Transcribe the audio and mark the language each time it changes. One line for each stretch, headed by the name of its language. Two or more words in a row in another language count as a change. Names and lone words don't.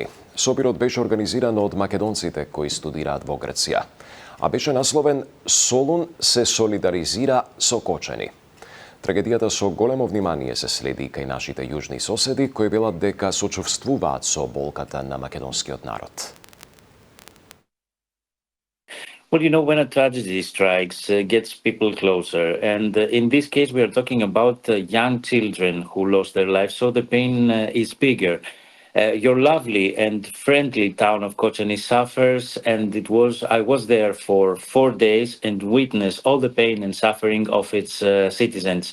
Macedonian: Собирот беше организиран од македонците кои студираат во Грција, а беше насловен "Солун се солидаризира со Кочани". Трагедијата со големо внимание се следи кај нашите јужни соседи кои велат дека сочувствуваат со болката на македонскиот народ.
English: Well, when a tragedy strikes, gets people closer. And in this case, we are talking about young children who lost their lives, so the pain is bigger. Your lovely and friendly town of Kocani suffers, and I was there for 4 days and witnessed all the pain and suffering of its citizens.